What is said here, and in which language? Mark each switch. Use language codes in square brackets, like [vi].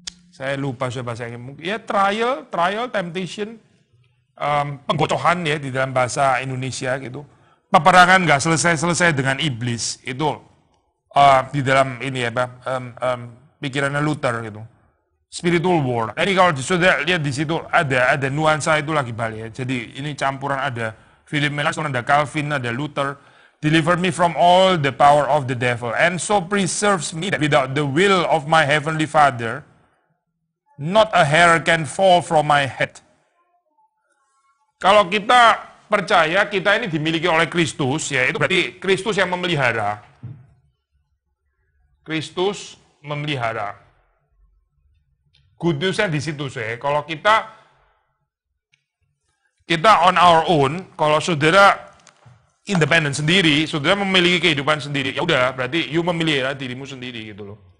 [id] Saya lupa bahasa Inggris. Ya [en] trial, temptation, [id] penggocohan ya di dalam bahasa Indonesia gitu. Peperangan nggak selesai dengan iblis itu di dalam ini ya, pikirannya Luther gitu. [en] Spiritual war. [id] Jadi kalau sudah lihat di situ ada nuansa itu lagi balik ya. Jadi ini campuran ada Philip Melanchthon, ada Calvin, ada Luther. [en] Deliver me from all the power of the devil and so preserves me that without the will of my heavenly Father, not a hair can fall from my head. [id] Kalau kita percaya kita ini dimiliki oleh Kristus, ya itu berarti Kristus yang memelihara. Kristus memelihara. [en] Good news- [id] nya di situ saya. Kalau kita [en] on our own, [id] kalau saudara independen sendiri, saudara memiliki kehidupan sendiri, ya udah berarti you memelihara dirimu sendiri gitu loh.